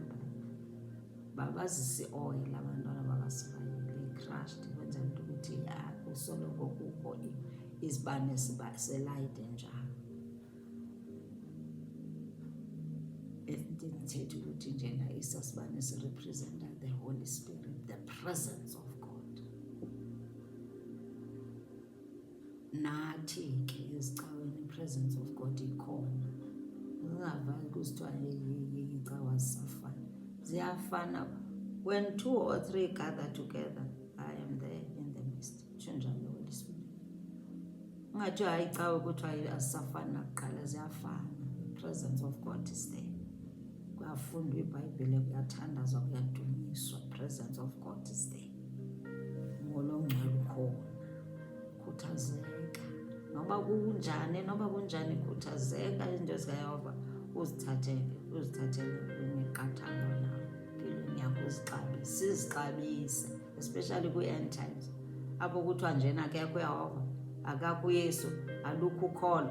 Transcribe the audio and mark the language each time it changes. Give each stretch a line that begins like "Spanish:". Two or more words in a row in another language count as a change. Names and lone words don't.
Xhosa: Babazisi oil abantwana bakaSirayeli crushed kwenzela into ukuthi kusoloko kukho izibane selayite njalo. Ethetha ukuthi njena isasibane sirepresenta
English: the Holy Spirit, the presence of God.
Xhosa: Nathi ke ezicaweni i-
English: presence of God
Xhosa: ikhona. Zingavali kusithiwa icawa zisafana. Ziyafana.
English: When 2 or 3 gather together, I am there in the midst.
Xhosa: Tsho njalo
English: Holy Spirit.
Xhosa: ungathi hayi cawe kuthiwa asisafani nakuqala, ziyafana.
English: Presence of God is there.
Xhosa: Kuyafundwa iBhayibhile, kuyathandazwa, kuyadunyiswa.
English: Presence of God is there.
Xhosa: Umoya ongcwele ukhona. Khuthazeka noba kunjani, khuthazeka izinto zikaYehova uzithathele imiqathango nawe empilweni yakho, sizixabise, especially kwi-
English: end times
Xhosa: apho kuthiwa njena akekho uYehova, akakho uYesu, alukho ukholo.